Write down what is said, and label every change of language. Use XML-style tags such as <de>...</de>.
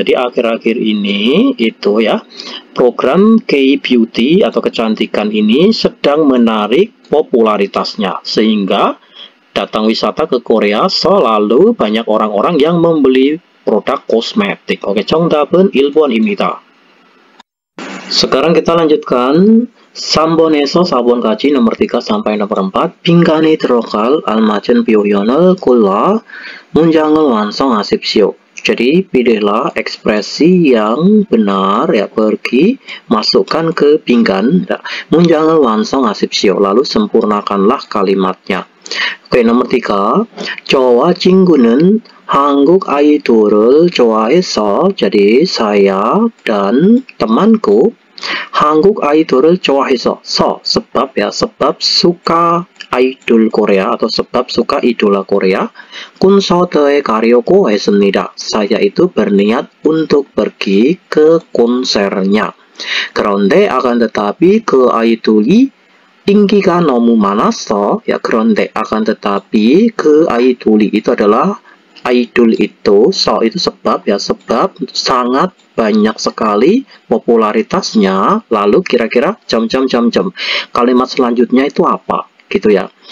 <id>Jadi akhir-akhir ini itu ya, program K-beauty atau kecantikan ini sedang menarik popularitasnya, sehingga datang wisata ke Korea, lalu banyak orang-orang yang membeli produk kosmetik.</id> <ko>Oke, 정답은 1번입니다.</ko> <id>Sekarang kita lanjutkan</id> <ko>3번에서 4번까지</ko> <id>nomor 3 sampai nomor 4.</id> <ko>빈칸에 들어갈 알맞은 표현을 골라 문장을 완성하십시오.</ko> <id>Jadi pilihlah ekspresi yang benar ya, pergi masukkan ke pinggan.</id> <ko>문장을 완성하십시오.</ko> <id>Lalu sempurnakanlah kalimatnya. Oke, nomor 3.</id> <ko>저와 친구는 한국 아이돌을 좋아해서,</ko> <id>jadi saya dan temanku</id> <ko>한국 아이돌을 좋아해서,</ko> <id>sebab ya, sebab suka idol Korea atau sebab suka idola Korea.</id> <ko>콘서트에 가려고 했습니다.</ko> <id>Saya itu berniat untuk pergi ke konsernya.</id> <ko>그런데</ko> <id>akan tetapi</id> <ko>그 아이돌이 인기가 너무 많았어.</ko> <id>Ya, 그런데 akan tetapi</id> <ko>그 아이돌이</ko> <id>itu adalah idol itu, itu sebab ya, sebab sangat banyak sekali popularitasnya. Lalu kira-kira kalimat selanjutnya itu apa gitu ya.</id>